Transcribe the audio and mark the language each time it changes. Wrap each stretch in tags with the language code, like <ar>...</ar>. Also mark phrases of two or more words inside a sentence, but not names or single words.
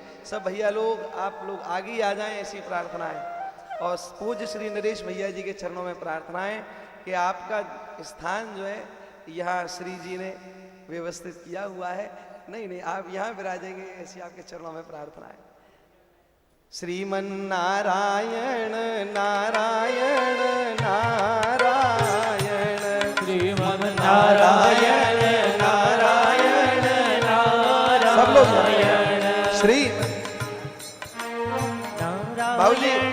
<hi>सब भैया लोग, आप लोग आगे आ जाएं, ऐसी प्रार्थना है। और पूज्य श्री नरेश भैया जी के चरणों में प्रार्थना है कि आपका स्थान जो है यहाँ श्री जी ने व्यवस्थित किया हुआ है। नहीं, आप यहाँ विराजेंगे, ऐसी आपके चरणों में प्रार्थना है। श्रीमन नारायण नारायण नारायण, श्रीमन नारायण नारायण नारायण, सब लोग श्री बाबूजी,</hi>